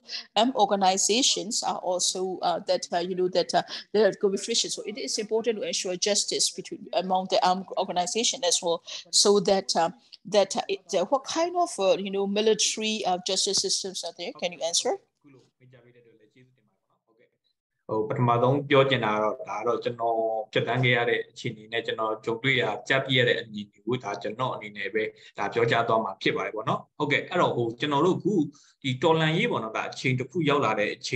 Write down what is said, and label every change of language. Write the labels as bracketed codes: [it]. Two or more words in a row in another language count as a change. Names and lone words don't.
[en] Organizations are also there are going to be frictions. So it is important to ensure justice among the armed organization as well, so that what kind of military justice systems are there? Can you answer? [my] ပထမဆုံးပြောချင်တာတော့ဒါတော့ကျွန်တော်ဖြတ်တန်းခဲ့ရတဲ့အခြေအနေနဲ့ကျွန်တော်ကြုံတွေ့ရကြားပြရတဲ့အမြင်တွေကိုဒါကျွန်တော်အနေနဲ့ပဲဒါပြောကြားသွားမှာဖြစ်ပါတယ်ပေါ့နော်ဟုတ်ကဲ့အဲ့တော့ကျွန်တော်တို့အခုဒီတော်လန်ရေးပေါ့နော်ဒါအချိန်တစ်ခုရောက်လာတဲ့အချိန်